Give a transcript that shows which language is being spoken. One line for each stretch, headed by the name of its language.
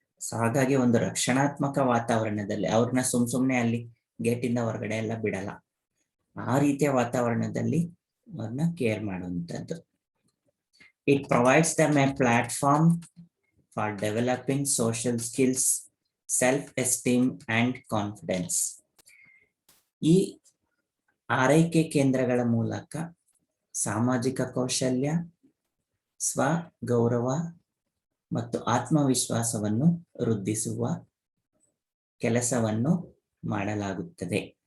Kannada: So ಹಾಗಾಗಿ ಒಂದು ರಕ್ಷಣಾತ್ಮಕ ವಾತಾವರಣದಲ್ಲಿ ಅವ್ರನ್ನ ಸುಮ್ನೆ ಅಲ್ಲಿ ಗೇಟಿಂದ ಹೊರಗಡೆ ಎಲ್ಲ ಬಿಡಲ್ಲ. ಆ ರೀತಿಯ ವಾತಾವರಣದಲ್ಲಿ ಅವ್ರನ್ನ ಕೇರ್ ಮಾಡುವಂಥದ್ದು.
English: It provides them a platform for developing social skills, self-esteem and confidence.
Kannada: ಈ ಆರೈಕೆ ಕೇಂದ್ರಗಳ ಮೂಲಕ ಸಾಮಾಜಿಕ ಕೌಶಲ್ಯ, ಸ್ವಗೌರವ ಮತ್ತು ಆತ್ಮವಿಶ್ವಾಸವನ್ನು ವೃದ್ಧಿಸುವ ಕೆಲಸವನ್ನು ಮಾಡಲಾಗುತ್ತದೆ.